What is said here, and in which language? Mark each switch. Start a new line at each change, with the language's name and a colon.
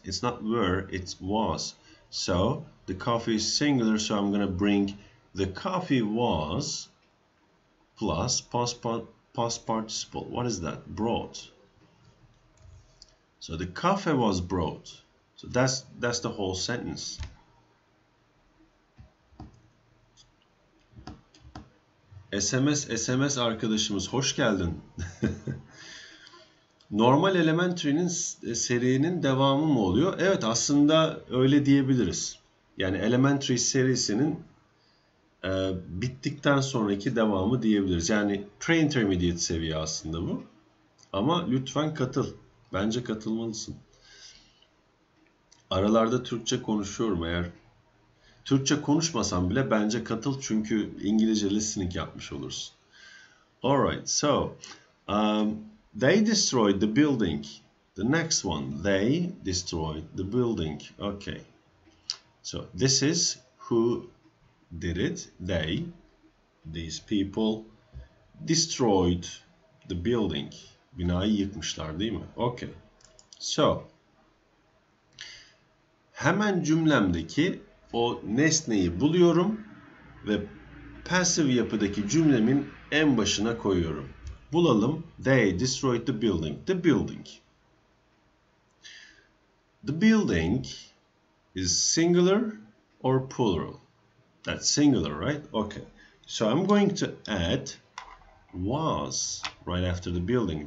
English: It's not were, it's was. So the coffee is singular, so I'm going to bring the coffee was plus past participle. What is that? Brought. So the coffee was brought. So that's the whole sentence.
Turkish: SMS arkadaşımız hoş geldin. Normal Elementary'nin serinin devamı mı oluyor? Evet, aslında öyle diyebiliriz. Yani Elementary serisinin bittikten sonraki devamı diyebiliriz. Yani pre-intermediate seviye aslında bu. Ama lütfen katıl. Bence katılmalısın. Aralarda Türkçe konuşuyorum eğer. Türkçe konuşmasam bile bence katıl, çünkü İngilizce listening yapmış olursun.
English: Alright, so they destroyed the building. The next one, they destroyed the building. Okay, so this is who did it. They, these people, destroyed the building.
Turkish: Binayı yıkmışlar, değil mi? Okay, so hemen cümlemdeki o nesneyi buluyorum ve passive yapıdaki cümlemin en başına koyuyorum. Bulalım.
English: They destroyed the building. The building. The building is singular or plural? That's singular, right? Okay. So I'm going to add was right after the building.